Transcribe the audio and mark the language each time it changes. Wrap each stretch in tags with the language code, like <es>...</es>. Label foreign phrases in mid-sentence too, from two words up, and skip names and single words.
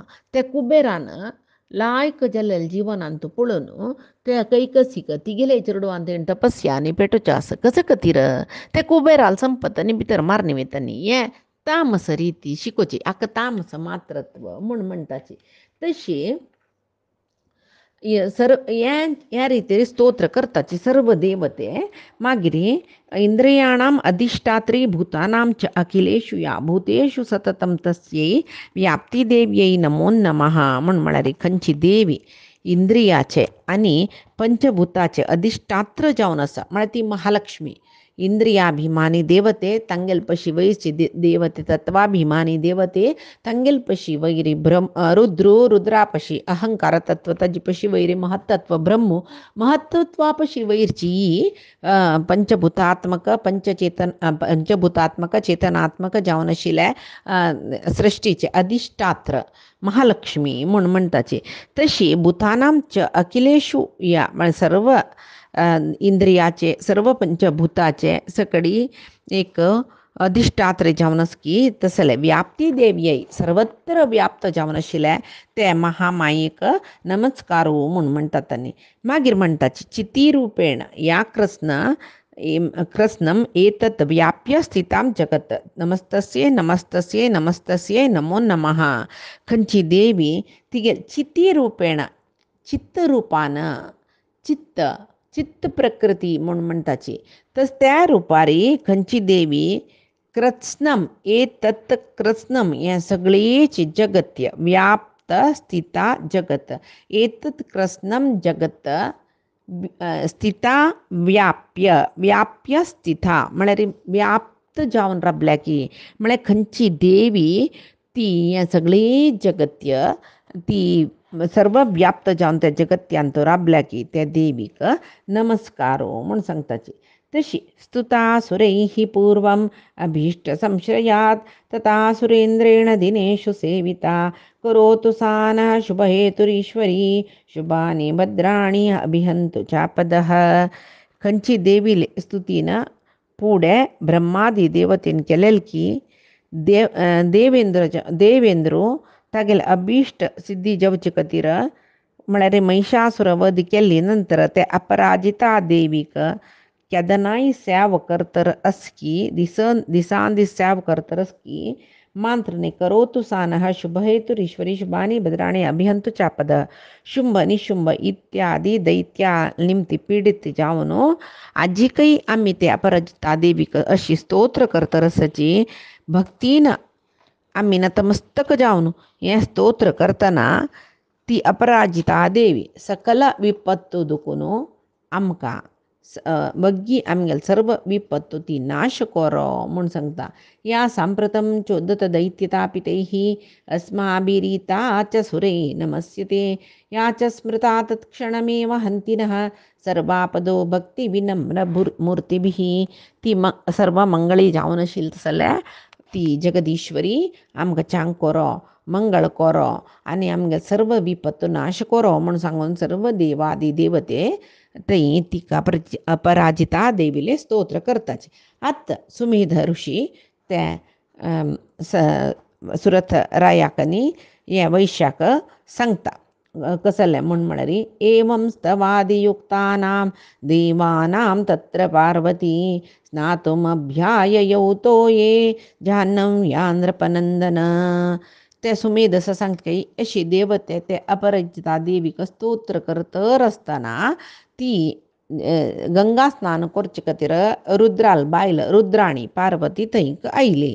<kok>त्या कुबेरान लायक जाल्लेले जिवनांत पळोवन त्या कैकसीक तिगेले चेडूं तेणें तपस्या आनी पेटोवचें आसा कसं खातीर ते कुबेराल संपत आनी भितर मारनी वयतानी हें तामस रिती शिकोवची हाका तामस मात्रत्व म्हूण म्हणटाची. तशी ह्या रितीर स्तोत्र करताची सर्व देवते मागीर</kok> <sa>इंद्रियाणाम अधिष्ठात्री भूतानां च अखिलेषु या भूतेषु सततं तस्यै व्याप्ती देव्यै नमो नमः</sa> <kok>म्हळ्यार खंयची देवी इंद्रियाचे आनी पंचभूताचे अधिष्ठात्र जावन आसा म्हळ्यार ती महालक्ष्मी. इंद्रियाभिमानी देवते तांगेल पशी वयरची देवते तत्वाभिमानी देवते तांगेल पशी वैरी रुद्रो रुद्रापशी अहंकार तत्व ताजी पशी वैरी महत्तत्व ब्रह्मो महत्त्वापशी वैरची पंचभूतात्मक चेतनात्मक जावन आशिल्ल्या सृश्टीचे अधिष्ठात्र महालक्ष्मी म्हूण म्हणटाची. तशी</kok> <sa>भूतानां च अखिलेषु या</sa> <kok>म्हळ्यार सर्व इंद्रियाचे सर्व पंचभूताचे सकडी एक अधिष्ठात्र जावन आसा की तसले</kok> <sa>व्याप्ती देव्यै</sa> <kok>सर्वत्र व्याप्त जावन आशिल्ले ते महामायेक नमस्कारो म्हूण म्हणटात. आनी मागीर म्हणटाची</kok> <sa>चिती रूपेण या कृष्णम एतत् व्याप्य स्थितां जगत नमस्तस्ये नमस्तस्ये नमस्तस्ये नमो नमः.</sa> <kok>खंयची देवी तिगे</kok> <sa>चिती रूपेण</sa> <kok>चित्त रूपान चित्त प्रकृती म्हूण म्हणटाची. तस त्या रुपारी खंयची देवी</kok> <sa>कृत्स्नम एतत्</sa> <kok>कृत्स्नम हें सगळींच जगत्य</kok> <sa>व्याप्त स्थिता जगत एतत् कृत्स्नम जगत स्थिता व्याप्य स्थिता</sa> <kok>म्हळ्यार व्याप्त जावन राबल्या की म्हळ्यार खंयची देवी ती हें सगळीं जगत्य ती सर्व व्याप्त जावन त्या जगत्यांत राबल्या की त्या देवीक नमस्कारो म्हूण सांगताची.</kok> <sa>तशी स्तुता सुरैः पूर्वम् अभीष्ट संश्रयात् तथा सुरेंद्रेण दिनेषु सेविता करोतु सा नः शुभहेतुरीश्वरी शुभानि भद्राणि अभिहन्तु चापदः.</sa> <kok>खंयची देवी स्तुतीन पुढे ब्रह्मादी देवतेन केलेल की देवेंद्रो तागेले अभिश्ट सिद्धी जावचे खातीर म्हळ्यार महिषासुर वध केल्ली नंतर ते अपराजिता देवीक केदनाय सेव करतर असकी दिसान दीस सेव करतर असकी मंत्रने</kok> <sa>करोतु सानः शुभहेतुरीश्वरी शुभानि भद्राणि अभिहंतु चापद.</sa> <kok>शुंभ निशुंभ इत्यादी दैत्या निमती पीडित जावन आजिकय आमी ते अपराजिता देवीक अशी स्तोत्र करतर आसाची भक्तीन आमी नतमस्तक जावन हें स्तोत्र करतना ती अपराजिता देवी सकल विपत्तू दुखून आमकां बग्गी आमगेल सर्व विपत्तू ती नाश करो म्हूण सांगता.</kok> <sa>या सांप्रतं चोदत दैत्यतापितैः अस्माभिरीता च सुरे नमस्यते या च स्मृता तत्क्षणमेव हन्तिनः सर्वापदो भक्ती विनम्र मूर्तिभिः.</sa> <kok>ती सर्व मंगळी जावन आशिल्ली जाल्यार ती जगदीश्वरी आमकां चांग करो मंगळ करो आनी आमगे सर्व विपत्तो नाश करो म्हूण सांगून सर्व देवादी देवते थंय तिका अपराजिता देवीले स्तोत्र करताचे. आतां सुमेध ऋषी ते सुरथ रायाक न्ही हे वैश्याक सांगता कसलें म्हळ्यार</kok> <sa>एवं स्तवादियुक्तानां देवानां तत्र पार्वती स्नातुमभ्याययौ तो ये जाह्नव्या नृपनंदन.</sa> <kok>ते सुमेध असं सांगता अशी देवते ते अपराजिता देवीक स्तोत्र करतर आसतना ती गंगा स्नान करचे खातीर रुद्राल बायल रुद्राणी पार्वती थंय आयली.</kok>